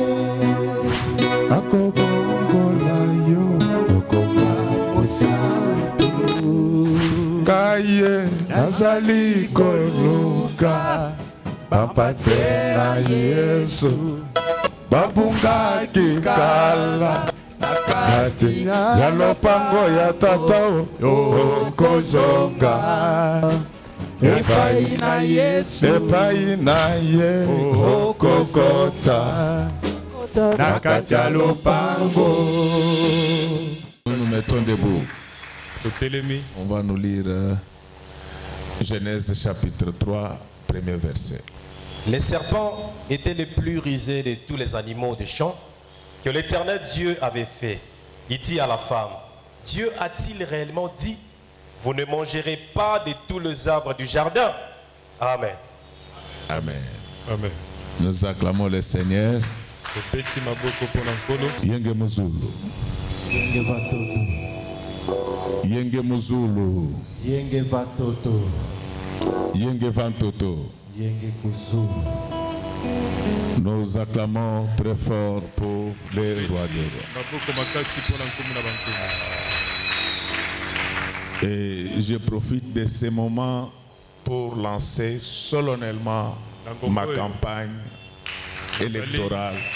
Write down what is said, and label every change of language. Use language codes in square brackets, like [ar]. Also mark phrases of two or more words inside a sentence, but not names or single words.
[ln] akobongola yo okoma mosantu kaye nazali koluka papa te na Yesu babungaki kala nakati ya lopango ya tata okozonga epai na Yesu epai na ye okokota nakati ya lopango. [fr] Nous nous mettons debout. On va nous lire Genèse chapitre 3, premier verset. Les serpents étaient les plus rusés de tous les animaux des champs que l'Éternel Dieu avait fait. Il dit à la femme, Dieu a-t-il réellement dit, vous ne mangerez pas de tous les arbres du jardin? Amen. Amen. Amen. Nous acclamons le Seigneur. [ln] Yenge Muzulu. Yenge Vatoto. Yenge Muzulu. Yenge Vatoto. Yenge Vantoto. Yenge Kuzulu. [fr] Nous acclamons très fort pour les rois des rois. Et je profite de ces moments pour lancer solennellement ma campagne électorale.